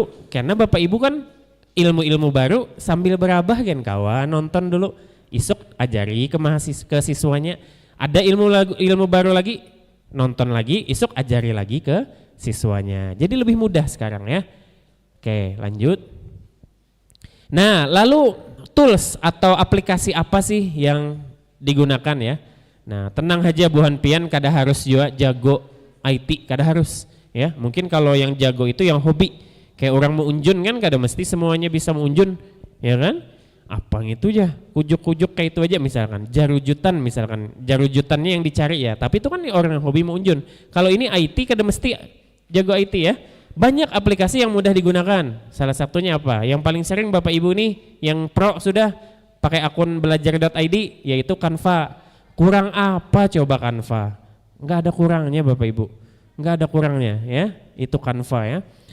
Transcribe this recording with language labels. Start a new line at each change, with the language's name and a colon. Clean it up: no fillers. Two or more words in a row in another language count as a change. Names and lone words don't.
Indonesian: Karena Bapak Ibu kan ilmu-ilmu baru sambil berabah kan kawan, nonton dulu, isuk ajari ke siswanya. Ada ilmu baru lagi, nonton lagi, isuk ajari lagi ke siswanya. Jadi lebih mudah sekarang ya. Oke lanjut. Nah lalu tools atau aplikasi apa sih yang digunakan ya? Nah tenang aja
Banjar: buhan pian,
Indonesian: kada harus juga jago IT, kada harus ya. Mungkin kalau yang jago itu yang hobi, kayak orang mau unjun kan kada mesti semuanya bisa mengunjun, ya kan? Apa itu ya, kujuk-kujuk kayak itu aja misalkan, jarujutannya yang dicari ya, tapi itu kan orang yang hobi mengunjun. Kalau ini IT kada mesti jago IT ya. Banyak aplikasi yang mudah digunakan. Salah satunya apa? Yang paling sering Bapak Ibu nih yang pro sudah pakai akun belajar.id yaitu Canva. Kurang apa coba Canva? Enggak ada kurangnya Bapak Ibu. Enggak ada kurangnya ya. Itu Canva ya.